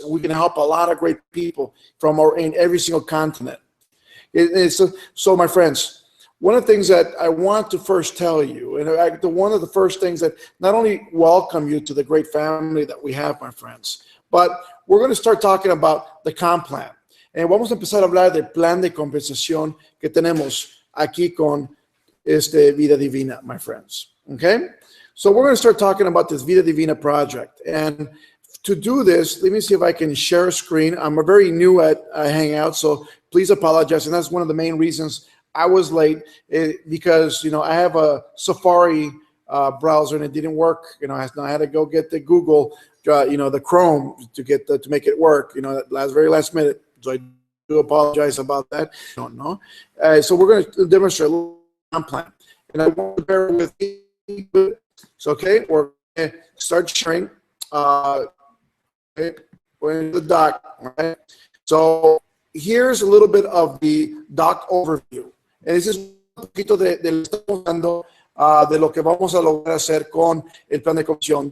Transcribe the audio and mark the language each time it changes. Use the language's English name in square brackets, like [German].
[English] And we can help a lot of great people in every single continent. So, my friends, one of the things that I want to first tell you, and one of the first things that not only welcome you to the great family that we have, my friends, but we're going to start talking about the comp plan. [Spanish] And vamos a empezar a hablar del plan de compensación que tenemos aquí con Vida Divina, [English] my friends. Okay? So we're going to start talking about this Vida Divina project. And to do this, let me see if I can share a screen. I'm very new at Hangout, so please apologize. And that's one of the main reasons I was late because, I have a Safari browser and it didn't work. I had to go get the Google, the Chrome to make it work, very last minute. So I do apologize about that. I don't know. So we're going to demonstrate a little plan. And I want to bear with me. So, okay, we're going to start sharing. Okay, we're in the doc, right? So here's a little bit of the doc overview. And this is [Spanish] un poquito de lo que estamos dando de lo que vamos a lograr hacer con el plan de comisión.